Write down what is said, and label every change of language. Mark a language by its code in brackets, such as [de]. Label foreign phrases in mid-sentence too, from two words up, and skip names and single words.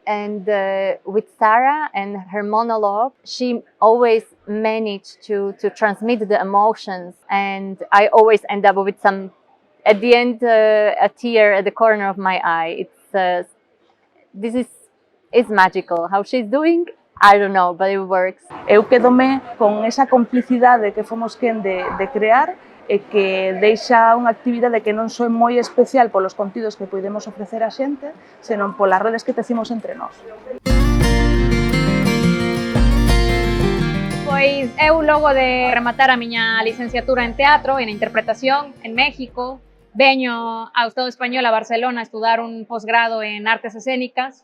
[en] And with Sarah and her monologue, she always managed to transmit the emotions. And I always end up with some, at the end, a tear at the corner of my eye. This is magical. How she's doing, I don't know, but it works. [gl] Eu quedome con esa complicidade que fomos quen de crear e que deixa unha actividade que non só é moi especial polos contidos que podemos ofrecer a xente, senón polas redes que tecimos entre nós. Pois eu logo de rematar a miña licenciatura en teatro e en interpretación en México, veño ao Estado español a Barcelona a estudar un posgrado en artes escénicas.